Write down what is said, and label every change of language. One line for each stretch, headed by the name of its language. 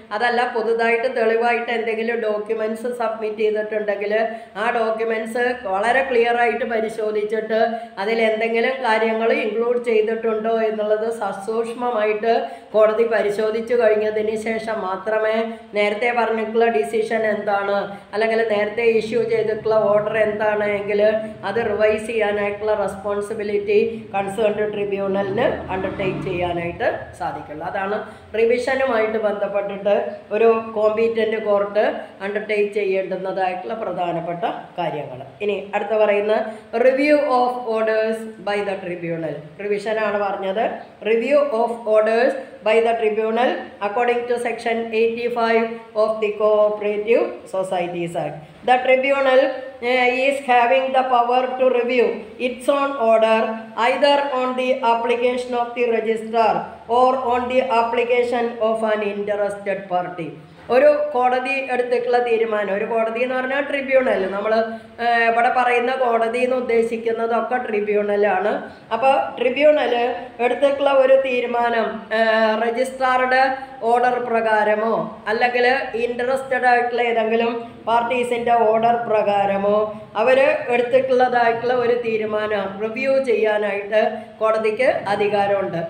Malayalam: അതല്ല പുതുതായിട്ട് തെളിവായിട്ട് എന്തെങ്കിലും ഡോക്യുമെൻറ്റ്സ് സബ്മിറ്റ് ചെയ്തിട്ടുണ്ടെങ്കിൽ ആ ഡോക്യുമെൻറ്റ്സ് വളരെ ക്ലിയർ ആയിട്ട് പരിശോധിച്ചിട്ട് അതിലെന്തെങ്കിലും കാര്യങ്ങൾ ഇൻക്ലൂഡ് ചെയ്തിട്ടുണ്ടോ എന്നുള്ളത് സസൂക്ഷ്മമായിട്ട് കോടതി പരിശോധിച്ചു കഴിഞ്ഞതിന് ശേഷം മാത്രമേ നേരത്തെ പറഞ്ഞിട്ടുള്ള ഡിസിഷൻ എന്താണ് അല്ലെങ്കിൽ നേരത്തെ ഇഷ്യൂ ചെയ്തിട്ടുള്ള ഓർഡർ എന്താണ് എങ്കിൽ അത് റിവൈസ് ചെയ്യാനായിട്ടുള്ള റെസ്പോൺസിബിലിറ്റി കൺസേൺഡ് ട്രിബ്യൂണലിന് അണ്ടർടേക്ക് ചെയ്യാനായിട്ട് സാധിക്കുള്ളൂ. അതാണ് റിവിഷനുമായിട്ട് ബന്ധപ്പെട്ടിട്ട് ഒരു കോമ്പീറ്റൻ്റ് കോർട്ട് അണ്ടർടേക്ക് ചെയ്യേണ്ടുന്നതായിട്ടുള്ള പ്രധാനപ്പെട്ട കാര്യങ്ങൾ. ഇനി അടുത്ത പറയുന്ന review of orders by the tribunal. റിവിഷനാണ് പറഞ്ഞത്.
English: Review of orders by the tribunal according to section 85 of the Cooperative Societies Act. The tribunal is having the power to review its own order either on the application of the registrar or on the application of an interested party.
Malayalam: ഒരു കോടതി എടുത്തിട്ടുള്ള തീരുമാനം, ഒരു കോടതി എന്ന് പറഞ്ഞാൽ tribunal, നമ്മൾ ഇവിടെ പറയുന്ന കോടതി എന്ന് ഉദ്ദേശിക്കുന്നതൊക്കെ ട്രിബ്യൂണലാണ്. അപ്പോൾ ട്രിബ്യൂണൽ എടുത്തിട്ടുള്ള ഒരു തീരുമാനം രജിസ്ട്രാറുടെ ഓർഡർ പ്രകാരമോ അല്ലെങ്കിൽ ഇൻട്രസ്റ്റഡ് ആയിട്ടുള്ള ഏതെങ്കിലും പാർട്ടീസിൻ്റെ ഓർഡർ പ്രകാരമോ അവർ എടുത്തിട്ടുള്ളതായിട്ടുള്ള ഒരു തീരുമാനം റിവ്യൂ ചെയ്യാനായിട്ട് കോടതിക്ക് അധികാരമുണ്ട്.